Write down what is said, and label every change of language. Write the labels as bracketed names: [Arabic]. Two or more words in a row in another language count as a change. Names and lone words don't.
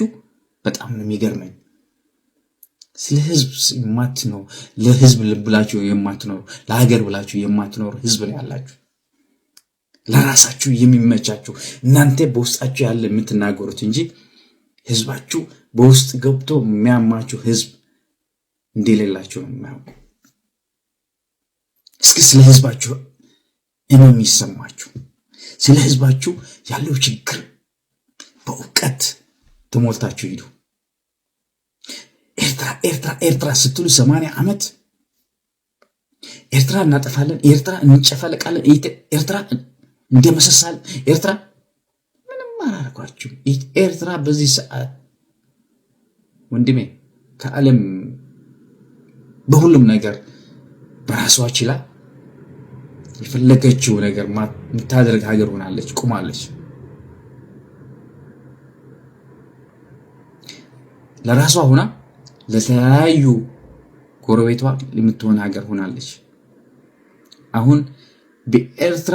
[Amharic] በጣም ነው የሚገርመኝ። ስለ ህዝብ የማትኖሩ ለህዝብ ብላችሁ የማትኖሩ ለሀገር ብላችሁ የማትኖሩ ህዝብ ነው ያላችሁ። ለራሳችሁ የሚመቻችሁ እናንተ በውስጣችሁ ያለ የምትናገሩት እንጂ ህዝባችሁ በውስጥ ገብቶ የሚያማችሁ ህዝብ እንደሌላችሁ ነው የሚያውቁ። እስኪ ስለ ህዝባችሁ የሚሰማችሁ ስለ ህዝባችሁ ያለው ችግር በእውቀት ተሞልታችሁ ሂዱ። ኤርትራ ስትሉ 80 ዓመት ኤርትራ እናጠፋለን፣ ኤርትራ እንጨፈልቃለን፣ ኤርትራ እንደመሰሳለን። ኤርትራ ምንም አላረኳችሁ። ኤርትራ በዚህ ሰዓት ወንድሜ ከዓለም በሁሉም ነገር በራሷ ችላ የፈለገችው ነገር የምታደርግ ሀገር ሆናለች፣ ቁማለች። ለራሷ ሆና ለተለያዩ ጎረቤቷ የምትሆን ሀገር ሆናለች። አሁን በኤርትራ